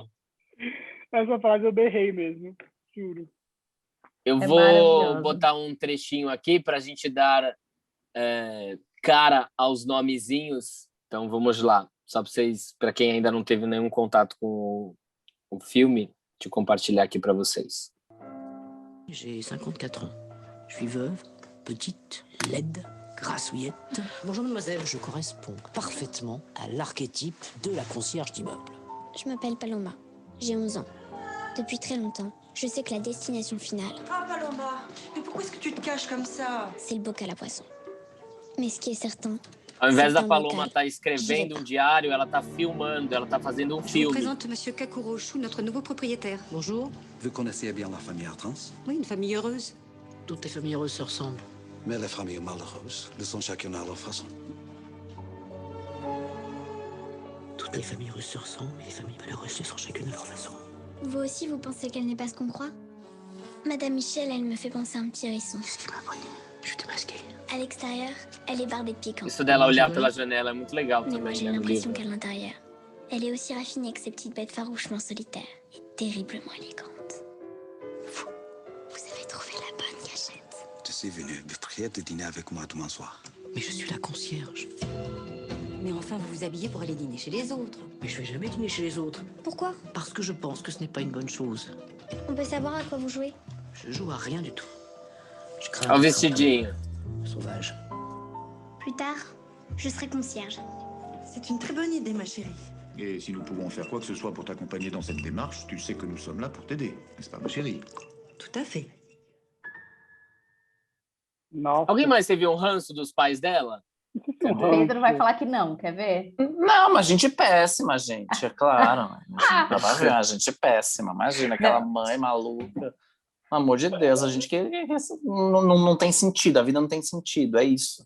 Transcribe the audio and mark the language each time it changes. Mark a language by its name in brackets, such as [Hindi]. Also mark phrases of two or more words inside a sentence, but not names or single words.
[Portuguese] Essa frase eu berrei mesmo, juro. Eu É vou maravilhosa. botar um trechinho aqui para a gente dar cara aos nomezinhos. Então vamos lá. Só para vocês, para quem ainda não teve nenhum contato com o filme, de compartilhar aqui para vocês. [French] J'ai 54 ans. Je suis veuve, petite, laide, grassouillette. Bonjour mademoiselle, je corresponds parfaitement à l'archétype de la concierge d'immeuble. Je m'appelle Paloma, j'ai 11 ans. Depuis très longtemps, je sais que la destination finale... Ah Paloma, mais pourquoi est-ce que tu te caches comme ça? C'est le bocal à poisson. Mais ce qui est certain... [Portuguese] Ao invés da Paloma estar escrevendo um diário, ela está filmando, ela está fazendo um [French] Je vous [Portuguese] filme. [French] présente Monsieur Kakurochou, notre nouveau propriétaire. Bonjour. Vous connaissez bien la famille Artrans? Oui, une famille heureuse. Toutes les familles heureuses se ressemblent. Mais les familles malheureuses le sont chacune à leur façon. Toutes les familles heureuses se ressemblent, et les familles malheureuses le sont chacune à leur façon. Vous aussi, vous pensez qu'elle n'est pas ce qu'on croit? Madame Michel, elle me fait penser à un petit hérisson. Ce qui m'a pris, je suis démasqué. À l'extérieur, elle est bardée de piquants. [Portuguese] Isso dela olhar pela janela é muito legal [French] Mais moi, [Portuguese] também, [French] j'ai [Portuguese] né, no [French] l'impression [Portuguese] livro. [French] qu'à l'intérieur, elle est aussi raffinée que ces petites bêtes farouchement solitaires et terriblement élégantes. Vous avez trouvé la bonne cachette. Je suis venu de prier de dîner avec moi demain soir. Mais je suis la concierge. Mais enfin, vous vous habillez pour aller dîner chez les autres. Mais je vais jamais dîner chez les autres. Pourquoi? Parce que je pense que ce n'est pas une bonne chose. On peut savoir à quoi vous jouez? Je joue à rien du tout. Je crains [Portuguese] Olha o [French] les [Portuguese] vestidinho. [French] campagnes sauvages. Plus tard, je serai concierge. C'est une très bonne idée, ma chérie. Et si nous pouvons faire quoi que ce soit pour t'accompagner dans cette démarche, tu sais que nous sommes là pour t'aider, n'est-ce pas, ma chérie? Tout à fait. [Portuguese] Nossa. Alguém mais teve um ranço dos pais dela? O Pedro vai falar que não, quer ver? Não, mas gente péssima, gente, é claro. A gente péssima. Imagina aquela mãe maluca. Pelo amor de Deus, a gente não tem sentido, a vida não tem sentido, é isso.